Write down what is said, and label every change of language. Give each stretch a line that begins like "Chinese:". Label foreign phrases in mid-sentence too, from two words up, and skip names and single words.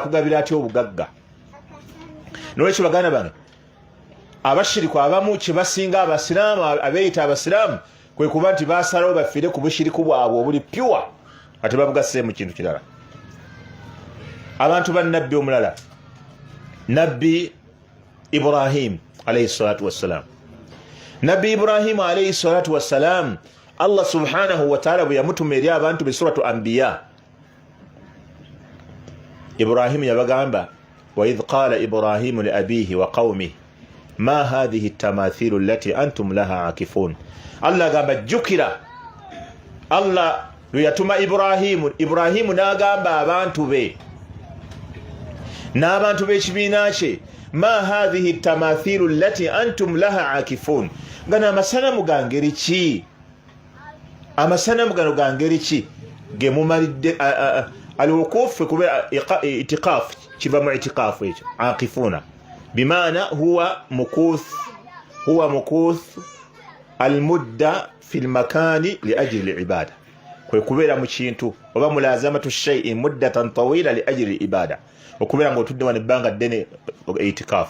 Ganda: akugabira atya obugagga nolwekyo baganda bange abashiriku abamu kye basinga abasiraamu abeeyita abasiraamu kwe kuba nti basalawo bafiire ku bushiriku bwabwe obuli pure ate babugasse mu kintu kirala abantu ba nabbi omulala nabbi Ibrahim
Arabic: عليه الصلاة والسلام
Ganda: nabbi Ibrahim
Arabic: عليه الصلاة والسلام الله سبحانه وتعالى
Ganda: bwe yamutuma eri abantu be
Arabic: سورة الأنبياء Ibrahim yabagamba وإذ قال إبراهيم لأبيه وقومه ما هذه التماثيل التي أنتم لها عاكفون
Ganda: Allah gamba jukira Allah lwe yatuma Ibrahim n'agamba abantu be n'abantu b'ekibiina kye
Arabic: ما هذه التماثيل التي أنتم لها عاكفون
Ganda: gana amasanamu gangeri ki amasanamu gano gangeri ki ge mumalidde alwuqufu kuba itiqaf kiva mu itiqafu ekyo akifuna
Arabic: بمعنى هو مكوث المدة في المكان لأجل العبادة
Ganda: kwe kubeera mu kintu oba
Arabic: ملازمة شيء مدة طويلة لأجل عبادة
Ganda: okubeera ng'otudde wano ebbanga ddene itikaafu